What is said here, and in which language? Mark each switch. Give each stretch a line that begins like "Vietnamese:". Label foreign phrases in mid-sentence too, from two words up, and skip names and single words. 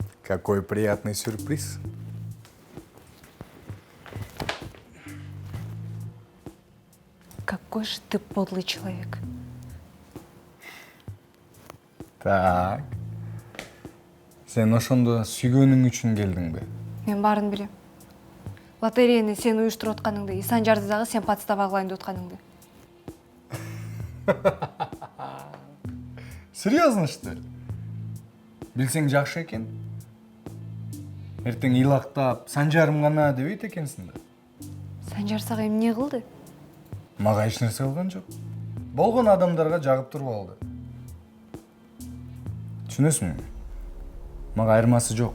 Russian: Какой приятный сюрприз. Какой же ты подлый человек. Так.
Kyrgyz: Сен ошондо сүйгөнүң үчүн келдиңби? Мен барын билем. Лотерейни сен уюштуруп атканыңды, Исанжарды дагы сен подстава кылайын деп атканыңды.
Russian: Серьезно, что ли?
Kyrgyz: Билсең жакшы экен. Эртең ыйлактап, Санжарым гана дебейт экенсиң да. Санжар сага эмне кылды? Мага эч нерсе кылган жок. Болгон адамдарга жагып туруп алды. Түшүнөсүңбү? Мага айырмасы жок.